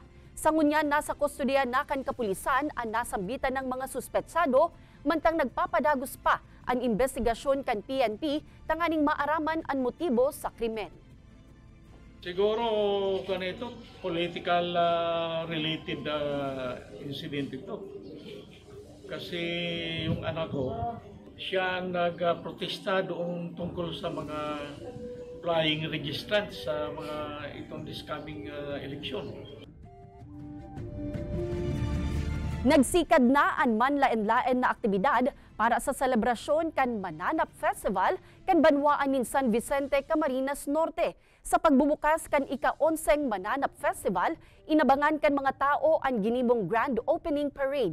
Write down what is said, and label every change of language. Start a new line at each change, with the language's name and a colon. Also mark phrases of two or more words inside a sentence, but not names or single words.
Bikol: Sa ngunyan, nasa kustodiya na kan kapulisan ang nasambitan ng mga suspetsado, mantang nagpapadagos pa ang investigasyon kan PNP tanganing maaraman ang motibo sa krimen.
Filipino: Siguro kanito
English: political related incident
Filipino: ito. Kasi yung anak ko, siya nagprotesta doon tungkol sa mga
English: flying registrants
Filipino: sa mga itong
English: this coming election.
Bikol: Nagsikad na ang manlaen-laen na aktibidad para sa selebrasyon kan Mananap Festival kan Banwaan nin San Vicente, Camarines Norte. Sa pagbubukas kan ika-11 Mananap Festival, inabangan kan mga tao ang ginibong Grand Opening Parade.